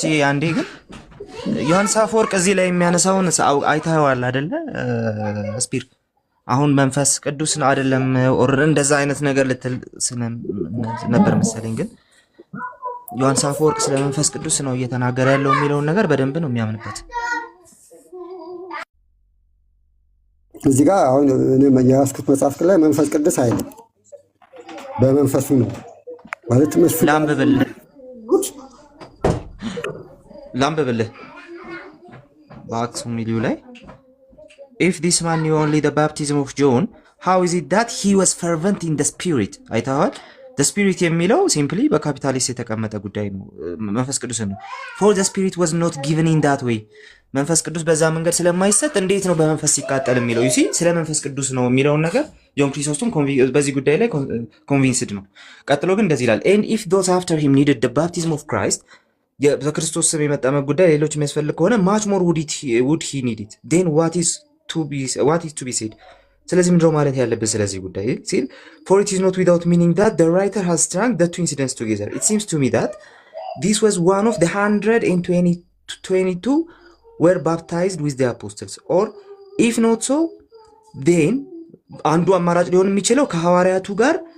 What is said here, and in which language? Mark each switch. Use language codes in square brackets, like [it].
[am] አንዴ ግን ዮሐንስ አፈወርቅ እዚህ ላይ የሚያነሳውን አይተኸዋል አይደለ? ስፒር አሁን መንፈስ ቅዱስ ነው አይደለም እንደዛ አይነት ነገር ልትል ነበር መሰለኝ። ግን ዮሐንስ አፈወርቅ ስለ መንፈስ ቅዱስ ነው እየተናገረ ያለው የሚለውን ነገር በደንብ ነው የሚያምንበት። እዚህ ጋር አሁን እኔ የያዝኩት መጽሐፍ ላይ መንፈስ ቅዱስ አይደለም በመንፈሱ ነው ማለት መስሉ ላምበብልህ በአክሱም ሚሊዩ ላይ [en] if this man knew only the baptism of John how is it that he was fervent in the spirit? [am] አይተዋል። the spirit የሚለው ሲምፕሊ በካፒታሊስት የተቀመጠ ጉዳይ ነው። መንፈስ ቅዱስ ነው። [en] for the spirit was not given in that way [am] መንፈስ ቅዱስ በዛ መንገድ ስለማይሰጥ እንዴት ነው በመንፈስ ሲቃጠል የሚለው? ይሲ ስለ መንፈስ ቅዱስ ነው የሚለውን ነገር ጆን ክሪሶስቶም በዚህ ጉዳይ ላይ ኮንቪንስድ ነው። ቀጥሎ ግን እንደዚህ ይላል [en] and if those after him needed the baptism of Christ [am] በክርስቶስ ስም የመጠመቅ ጉዳይ ሌሎች የሚያስፈልግ ከሆነ [en] much more would he need it then what is to be said? [am] ስለዚህ ምንድነው ማለት ያለብን ስለዚህ ጉዳይ ሲል [en] for it is not without meaning that the writer has strung the two incidents together. It seems to me that this was one of the 122 were baptized with the apostles or if not so then [am] አንዱ አማራጭ ሊሆን የሚችለው ከሐዋርያቱ ጋር